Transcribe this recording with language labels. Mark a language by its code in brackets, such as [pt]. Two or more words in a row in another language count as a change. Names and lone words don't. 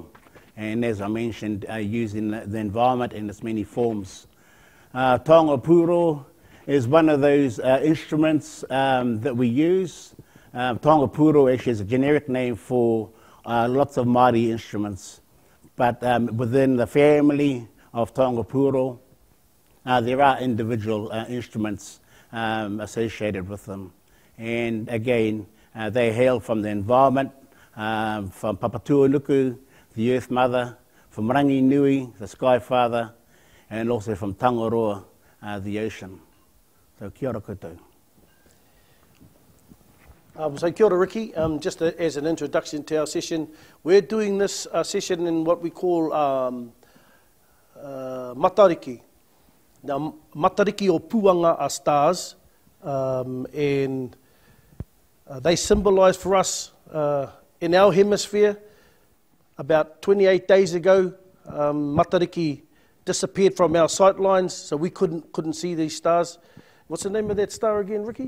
[en] And as I mentioned, using the environment in its many forms. [mi] Taonga pūoro [en] is one of those instruments that we use. [mi] Taonga pūoro [en] actually is a generic name for lots of Māori instruments. But within the family of [mi] taonga pūoro, [en] there are individual instruments associated with them. And again, they hail from the environment, from Papatuanuku, the Earth Mother, from Rangi Nui, the Sky Father, and also from Tangaroa, the ocean. [mi] So kia ora koutou. So kia ora Riki, [en] just as an introduction to our session, we're doing this session in what we call matariki. Now, matariki o puanga are stars, and they symbolise for us in our hemisphere. About 28 days ago, matariki disappeared from our sight lines, so we couldn't see these stars. What's the name of that star again, Riki?